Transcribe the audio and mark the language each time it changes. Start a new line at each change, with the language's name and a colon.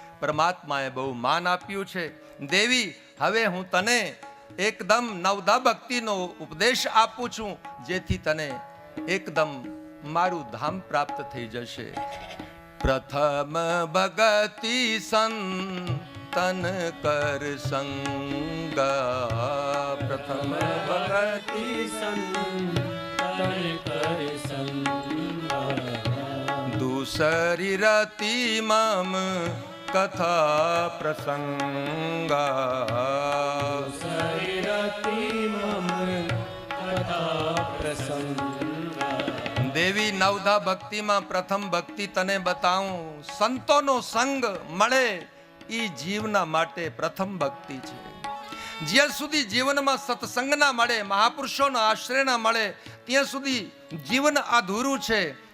Gujarati: પરમાત્માએ બહુ માન આપ્યું છે। દેવી હવે હું તને એકદમ નવધા ભક્તિનો ઉપદેશ આપું છું, જેથી તને એકદમ મારું ધામ પ્રાપ્ત થઈ જશે।
Awadhi: પ્રથમ ભગતિ સંતન કર સંગા, પ્રથમ ભગતિ સંતન કર સંગા। दूसरी रति मम कथा प्रसंगा, दूसरी रति मम कथा प्रसंगा।
Gujarati: દેવી નવધા ભક્તિમાં પ્રથમ ભક્તિ તને બતાવું, સંતોનો સંગ મળે એ જીવના માટે પ્રથમ ભક્તિ છે। જ્યાં સુધી જીવનમાં સત્સંગ ના મળે, મહાપુરુષોના આશ્રય ના મળે, ત્યાં સુધી જીવન અધૂરું છે।